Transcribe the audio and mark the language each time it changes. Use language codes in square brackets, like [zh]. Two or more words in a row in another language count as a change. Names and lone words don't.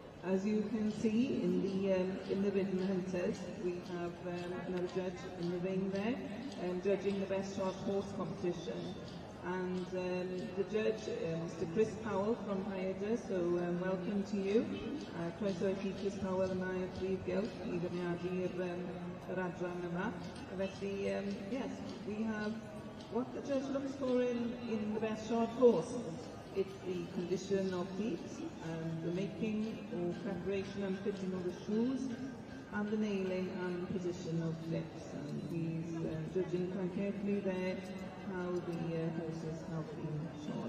[en] as you can see in the Ridden Hunters, we have another judge in the ring there, judging the best shot horse competition. And the judge, Mr. Chris Powell from Rhaeadr, so welcome to you. [cy] Croeso I chi Chris Powell yma i'r Brif Gylch I ddefnyddio'r yr adran yma. Felly, [en] yes, we have what the judge looks for in the best shot horse. It's the condition of feet, the making or preparation and fitting of the shoes, and the nailing and position of lips. And he's judging quite carefully there how the horses have been shod.